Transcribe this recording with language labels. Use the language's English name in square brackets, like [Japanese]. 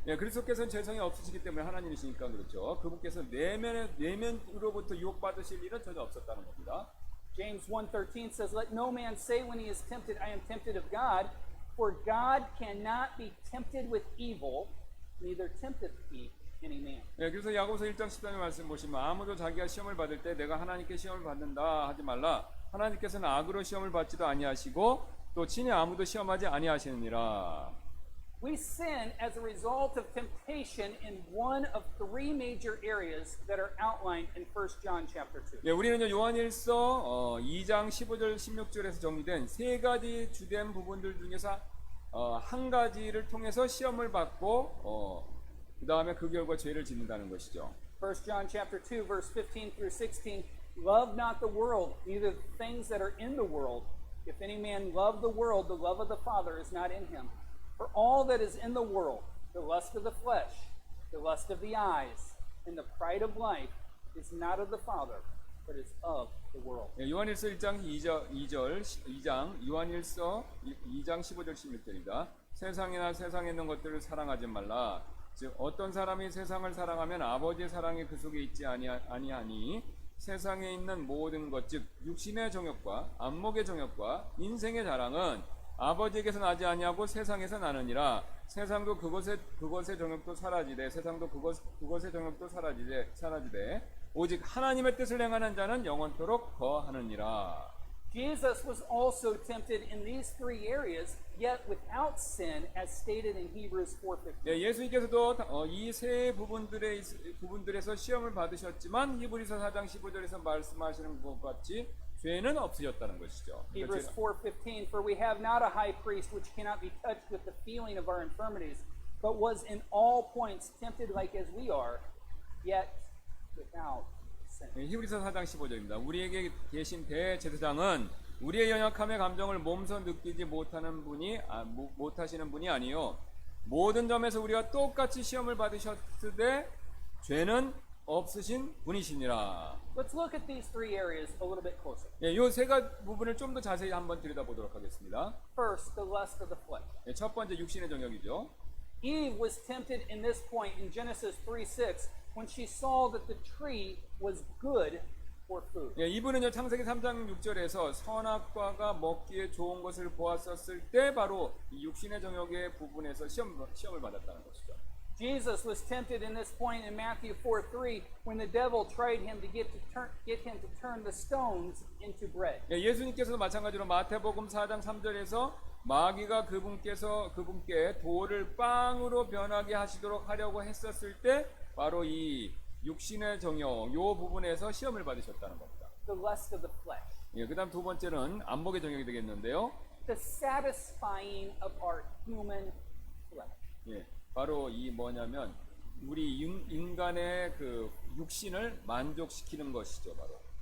[Korean] 예, 그리스도께서는 죄성이 없으시기 때문에 하나님이시니까 그렇죠. 그분께서 내면으로부터 유혹받으실 일은 전혀 없었다는 겁니다. [English] James 1:13 says, "Let no man say when he is tempted, I am tempted of God, for God cannot be tempted with evil, neither tempteth he any man." [Korean] 예, 그래서 야고보서 1장 13절 말씀 보시면 아무도 자기가 시험을 받을 때 내가 하나님께 시험을 받는다 하지 말라. 하나님께서는 악으로 시험을 받지도 아니하시고 또 친히 아무도 시험하지 아니하시느니라. [English] We sin as a result of temptation in one of three major areas that are outlined in 1 John chapter 2. [Korean] 예, 우리는요 요한일서 2장 15절 16절에서 정리된 세 가지 주된 부분들 중에서 한 가지를 통해서 시험을 받고 그 다음에 그 결과 죄를 짓는다는 것이죠. [English] 1 John chapter 2 verse 15 through 16, "Love not the world, neither the things that are in the world. If any man love the world, the love of the Father is not in him. For all that is in the world, the lust of the flesh, the lust of the eyes, and the pride of life is not of the Father, but is of the world. [Korean] 예, 요한일서 1장 2장 요한일서 2장 15절 16절입니다. 세상이나 세상에 있는 것들을 사랑하지 말라. 즉 어떤 사람이 세상을 사랑하면 아버지의 사랑이 그 속에 있지 아니하니 세상에 있는 모든 것 즉 육신의 정욕과 안목의 정욕과 인생의 자랑은 아버지에게서 나지 아니하고 세상에서 나느니라. 세상도 그것의 정욕도 사라지되 세상도 그것의 정욕도 사라지되 오직 하나님의 뜻을 행하는 자는 영원토록 거하느니라. [English] Jesus was also tempted in these three areas, yet without sin, as stated in Hebrews 4:15. [Korean] 네, 예수님께서도 이 세 부분들에서 시험을 받으셨지만 히브리서 4장 15절에서 말씀하시는 것 같이 죄는 없으셨다는 것이죠. [English] Hebrews 4:15, for we have not a high priest which cannot be touched with the feeling of our infirmities, but was in all points tempted like as we are, yet without sin. [Korean] 네, 히브리서 4장 15절입니다. 우리에게 계신 대제사장은 우리의 연약함의 감정을 몸소 느끼지 못하시는 분이 아니요 모든 점에서 우리가 똑같이 시험을 받으셨으되 죄는 없으신 분이시니라. [English] Let's look at these three areas a little bit closer. [Korean] 예, 이 세 가지 부분을 좀 더 자세히 한번 들여다보도록 하겠습니다. [English] First, the lust of the flesh. [Korean] 예, 첫 번째 육신의 정욕이죠. [English] Eve was tempted in this point in Genesis 3:6 when she saw that the tree was good for food. [Korean] 예, 이분은요 창세기 3장 6절에서 선악과가 먹기에 좋은 것을 보았었을 때 바로 이 육신의 정욕의 부분에서 시험을 받았다는 것이죠. [English] Jesus was tempted in this point in Matthew 4:3 when the devil tried him to get him to turn the stones into bread. [Korean] 예, 예수님께서도 마찬가지로 마태복음 4장 3절에서 마귀가 그분께 돌을 빵으로 변하게 하려고 했었을 때 바로 이 육신의 정욕 요 부분에서 시험을 받으셨다는 겁니다. [English] The lust of the flesh. [Korean] 예, 그다음 두 번째는 안목의 정욕이 되겠는데요. [English] The satisfying of our human flesh. [Korean] 예, 바로 이 뭐냐면 우리 인간의 그 육신을 만족시키는 것이죠, 바로.